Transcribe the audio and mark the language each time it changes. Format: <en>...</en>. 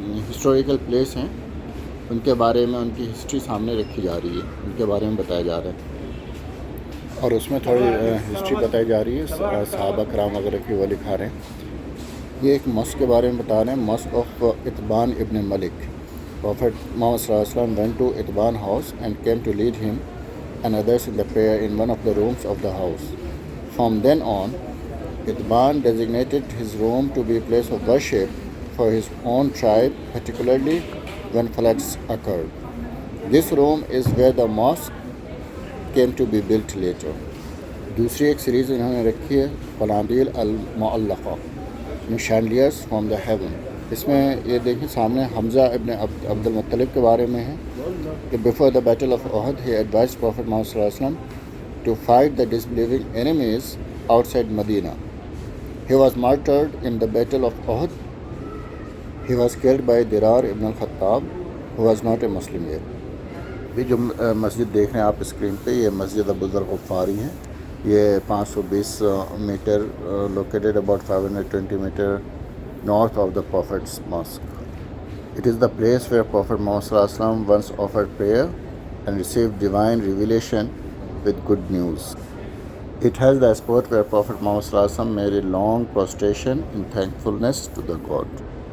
<ur>Historical place ہیں، ان کے بارے میں ان کی ہسٹری سامنے رکھی جا رہی ہے، ان کے بارے میں بتایا جا رہا ہے، اور اس میں تھوڑی ہسٹری بتائی جا رہی ہے، صحابہ کرام وغیرہ کی وہ دکھا رہے ہیں۔ یہ ایک مسجد کے بارے میں بتا رہے ہیں، مسجد آف اتبان ابن ملک۔</ur> <en>Prophet Muhammad صلی اللہ علیہ وسلم went to Itban house and came to lead him and others in the prayer in one of the rooms of the house. From then on, Itban designated his room to be a place of worship for his own tribe, particularly when floods occurred. This room is where the mosque came to be built later.</en> <ur>دوسری ایک series انہوں نے رکھی ہے، قنادیل المعلقہ،</ur> <en>chandeliers from the heaven۔</en> <ur>اس میں یہ دیکھیں سامنے حمزہ ابن عبد المطلب کے بارے میں ہے کہ</ur> <en>before the battle of Uhud he advised Prophet Muhammad صلی اللہ علیہ وسلم to fight the disbelieving enemies outside Medina. He was martyred in the battle of Uhud. He was killed by Dirar ibn al-Khattab, who was not a Muslim yet.</en> <ur>بھی جو مسجد دیکھ رہے ہیں آپ screen پہ، یہ مسجد ابو ذر غفاری ہے۔ یہ 520 metre</ur> <en>located about 520 meter north of the Prophet's mosque. It is the place where Prophet Muhammad صلی اللہ علیہ وسلم once offered prayer and received divine revelation with good news. It has the spot where Prophet Muhammad صلی اللہ علیہ وسلم made a long prostration in thankfulness to the God.</en>